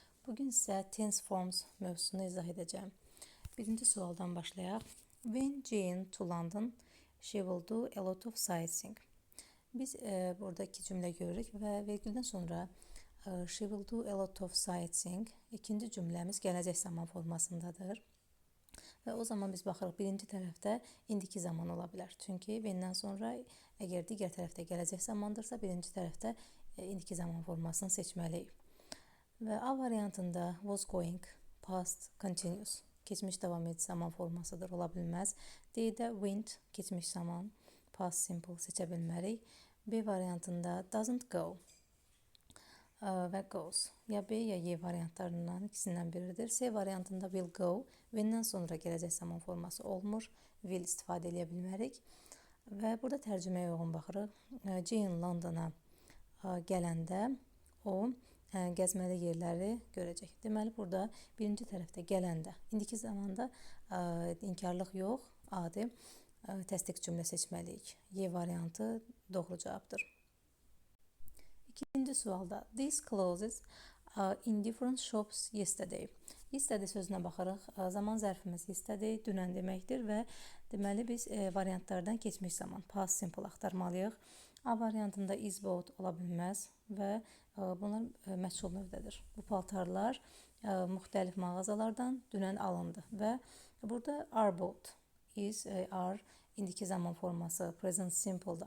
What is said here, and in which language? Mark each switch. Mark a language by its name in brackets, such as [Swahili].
[Azerbaijani] Bugün sizə tense forms mövzusunu izah edəcəm. Birinci sualdan başlayaq. [English] When Jane to London, she will do a lot of sightseeing. [Azerbaijani] Biz burada iki cümlə görürük və vergüldən sonra [English] she will do a lot of sightseeing. [Azerbaijani] İkinci cümləmiz gələcək zaman formasındadır. Və o zaman biz baxırıq, birinci tərəfdə indiki zaman ola bilər. Çünki when-dən sonra əgər digər tərəfdə gələcək zamandırsa, birinci tərəfdə indiki zaman formasını seçməliyik. Və A variantında was going, past, continuous, keçmiş davam edici zaman formasıdır, ola bilməz. D-də went, keçmiş zaman, past simple seçə bilmərik. B variantında doesn't go və goes. Ya B, ya Y variantlarından ikisindən biridir. C variantında will go, when-dən sonra gələcək zaman forması olmur, will istifadə edə bilmərik. Və burada tərcüməyə uyğun baxırıq. Jane Londona gələndə o gəzməli yerləri görəcək. Deməli, burada birinci tərəfdə gələndə, indiki zamanda inkarlıq yox, adi təsdiq cümlə seçməliyik. Y variantı doğru cavabdır. İkinci sualda, [English] these clothes in different shops yesterday. [Azerbaijani] Yesterday sözünə baxırıq. Zaman zərfimiz yesterday, dünən deməkdir və deməli biz variantlardan keçmiş zaman, past simple axtarmalıyıq. A variantında is bought ola bilməz və bunlar məchul növdədir. Bu paltarlar müxtəlif mağazalardan dünən alındı və burada are bought, is, are, indiki zaman forması, present simple-dır.